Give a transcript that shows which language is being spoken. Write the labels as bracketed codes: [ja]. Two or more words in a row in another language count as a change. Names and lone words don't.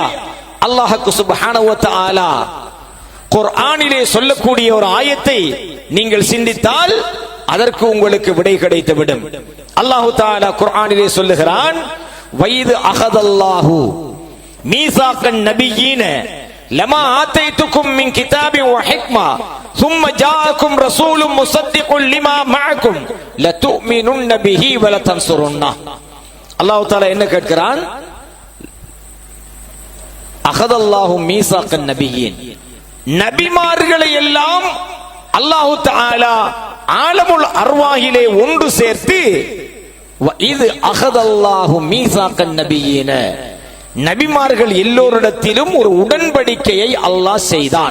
[ta] அல்லாஹ் [ar] سبحانه وتعالى [ta] குர்ஆனிலே சொல்லக்கூடிய ஒரு ஆயத்தை நீங்கள் சிந்தித்தால் அதற்கு உங்களுக்கு விடை கிடைத்துவிடும். அல்லாஹ் தஆலா குர்ஆனிலே சொல்லுகிறான், [ar] وإذ أخذ الله ميثاق النبيين لما آتيتكم من كتاب وحكمة ثم جاءكم رسول مصدق لما معكم لتؤمنن به ولتنصرنه. [ta] அல்லாஹ் தஆலா என்ன கேட்கிறான்? [ar] أخذ الله ميثاق النبيين, [ta] நபிமார்களை எல்லாம் அல்லாஹ் தஆலா [ar] عالم الأرواح [ta] ஒன்று சேர்த்து இது [ar] أخذ الله ميثاق النبيين, [ta] நபிமார்கள் எல்லோரிடத்திலும் ஒரு உடன்படிக்கையை அல்லாஹ் செய்தான்.